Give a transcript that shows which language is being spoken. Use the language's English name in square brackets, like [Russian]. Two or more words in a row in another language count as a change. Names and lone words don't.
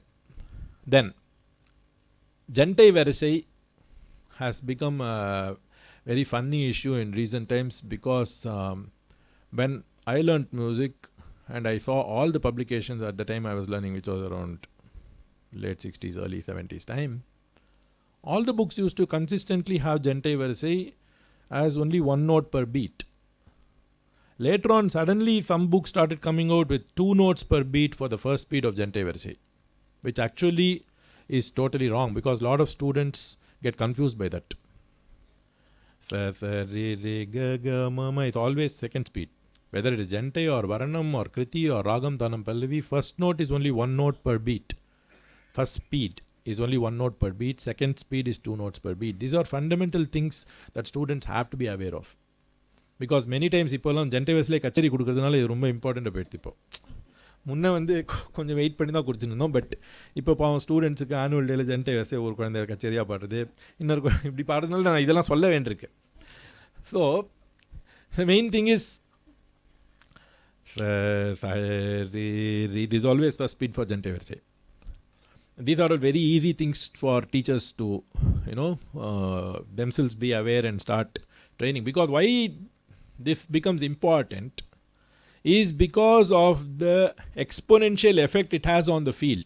[English] Then, Jantai Varisai has become a very funny issue in recent times because when I learnt music and I saw all the publications at the time I was learning, which was around late 60s, early 70s time, all the books used to consistently have Jantai Varisai as only one note per beat. Later on, suddenly some books started coming out with 2 notes per beat for the first beat of Jantai Varisai, which actually is totally wrong because a lot of students get confused by that. Sa, sa, re, re, ga, ga, ma, ma, it's always second speed. Whether it is Jantai or Varanam or Kriti or Ragam, Tanam, Pallavi, first note is only 1 note per beat. First speed is only 1 note per beat. Second speed is 2 notes per beat. These are fundamental things that students have to be aware of. Because many times [Tamil] இப்போலாம் ஜென்டை வயசில் கச்சேரி கொடுக்குறதுனால இது ரொம்ப இம்பார்ட்டண்ட்டாக போயிடுது. இப்போ முன்னே வந்து கொஞ்சம் வெயிட் பண்ணி தான் கொடுத்துருந்தோம். பட் இப்போ பாவம் [English] studentsukku annual dayla [Tamil] ஜென்டை வயசே ஒரு குழந்தை கச்சேரியாக பாடுறது, இன்னொரு இப்படி பாடுறதுனால நான் இதெல்லாம் சொல்ல வேண்டியிருக்கு. [English] ஸோ the main thing is it is always first speed for Jantai Varisai. These are all very easy things for teachers to themselves be aware and start training. Because why this becomes important is because of the exponential effect it has on the field.